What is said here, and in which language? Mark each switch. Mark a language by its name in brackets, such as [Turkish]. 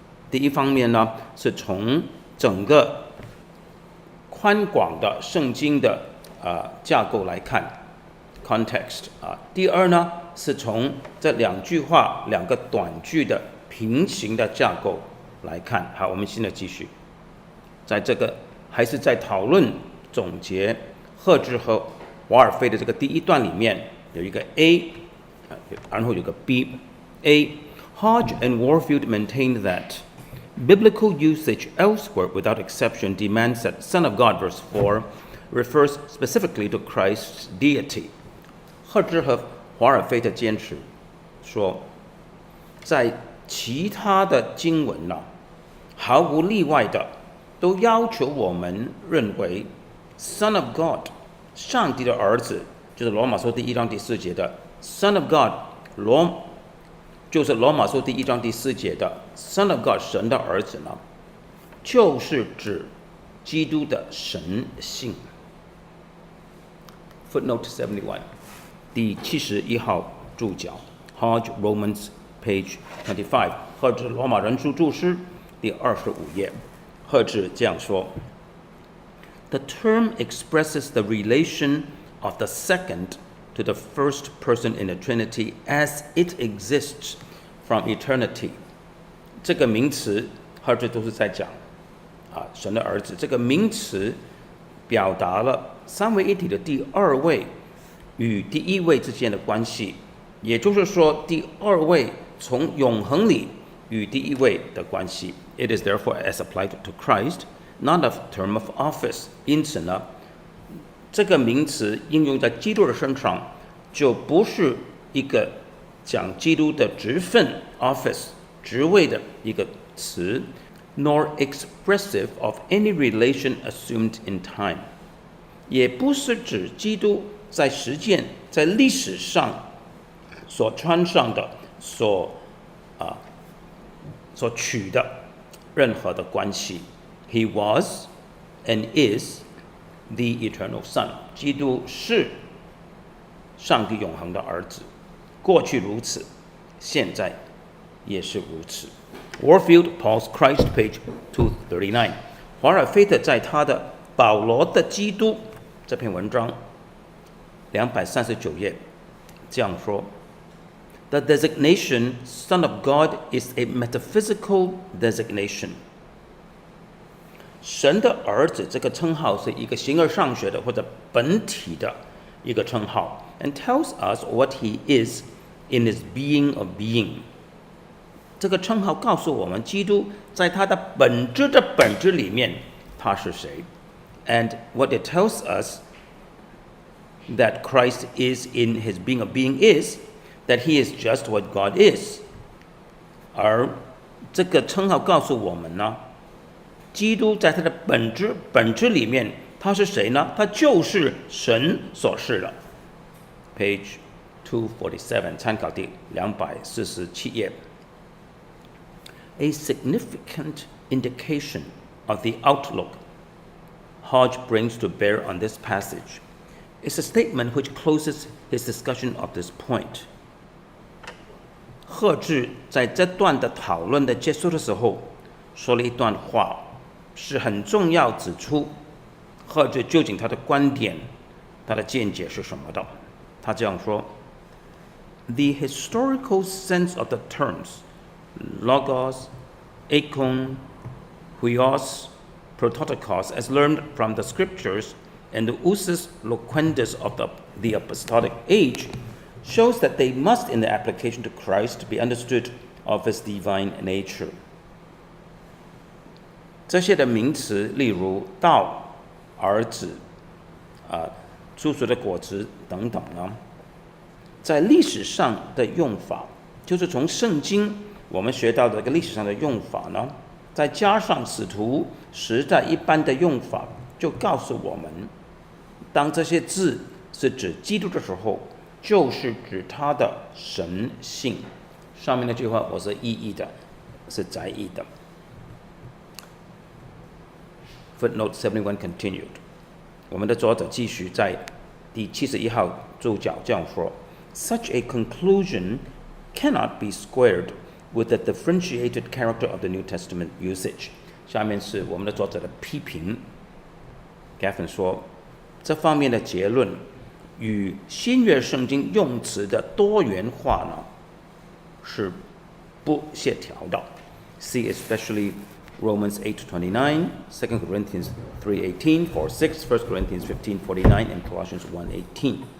[Chinese] 第一方面呢，是从整个宽广的圣经的架构来看 context 第二呢，是从这2句话2个短句的平行的架构来看。好，我们现在继续，在这个还是在讨论总结赫治和华尔菲的这个第一段里面有一个 A， 然后有个 B。 [English] A，Hodge and Warfield maintained that biblical usage elsewhere without exception demands that Son of God verse 4 refers specifically to Christ's deity。 [Chinese] 赫治和华尔菲特坚持说，在其他的经文毫无例外的都要求我们认为 Son of God 上帝的儿子，就是罗马书第1章第4节的 Son of God， 就是罗马书第1章第4节的 Son of God 神的儿子呢，就是指基督的神性。 [English] Footnote 71 [Chinese] 第71号注脚 Hodge Romans page 25， 赫治罗马人书注释第25页。赫治这样说， [English] The term expresses the relation of the second to the first person in the Trinity as it exists from eternity。 [Chinese] 这个名词赫治都是在讲神的儿子，这个名词表达了三位一体的第二位与第一位之间的关系，也就是说第二位从永恒里与第一位的关系。 [English] It is therefore as applied to Christ, not a term of office。 [Chinese] 因此呢，这个名词应用在基督的身上，就不是一个讲基督的职分 office 职位的一个词 ， [English] nor expressive of any relation assumed in time， [Chinese] 也不是指基督在实践在历史上所穿上的所取的任何的关系。 [English] He was and is the eternal Son。 [Chinese] 基督是上帝永恒的儿子，过去如此，现在也是如此。 [English] Warfield Paul's Christ page 239。 [Chinese] 华尔菲特在他的保罗的基督这篇文章239页这样说， [English] The designation Son of God is a metaphysical designation。 [Chinese] 神的儿子这个称号是一个形而上学的或者本体的一个称号 [English] and tells us what he is in his being of being。 [Chinese] 这个称号告诉我们基督在他的本质的本质里面他是谁， [English] and what it tells us that Christ is in his being of being is that he is just what God is。 [Chinese] 而这个称号告诉我们呢，基督在他的本质里面他是谁呢？他就是神所示的。 [English] Page 247 [Chinese] 参考第247页。 [English] A significant indication of the outlook Hodge brings to bear on this passage is a statement which closes his discussion of this point。 [Chinese] 赫治在这段的讨论的结束的时候说了一段话，是很重要指出赫治究竟他的观点他的见解是什么的。他这样说 ：“ [English] The historical sense of the terms logos, eikon, huios, prototokos, as learned from the scriptures, and the usus loquendus of the apostolic age, shows that they must, in their application to Christ, be understood of his divine nature.” [Chinese] 这些的名词，例如道、儿子、出熟的果子等等呢，在历史上的用法，就是从圣经我们学到的一个历史上的用法呢，再加上使徒时代一般的用法，就告诉我们，当这些字是指基督的时候，就是指他的神性。上面那句话我是意译的，是窄义的。 [English] Footnote 71 continued。 [Chinese] 我们的作者继续在第71号注脚这样说 ：“ [English] Such a conclusion cannot be squared with the differentiated character of the New Testament usage.” [Chinese] 下面是我们的作者的批评。Gaffin 说，这方面的结论与新约圣经用词的多元化呢是不协调的。 [English] See especially Romans 8:29, 2 Corinthians 3:18, 4:6, 1 Corinthians 15:49, and Colossians 1:18.